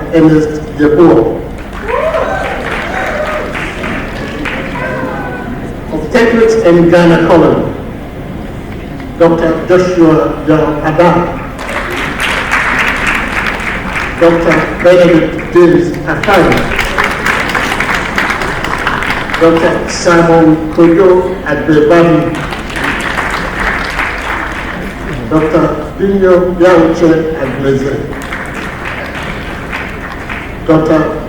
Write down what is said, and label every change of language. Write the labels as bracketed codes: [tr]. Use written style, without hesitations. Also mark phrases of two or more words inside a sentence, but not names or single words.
[en] Ernest Yeboah, Obstetrics and Gynecology, Dr. Joshua John Adam, Dr. Benedict James Akari, Dr. Simon Kojo Adebami, Dr. Binyo Yauche Agleze, Dr.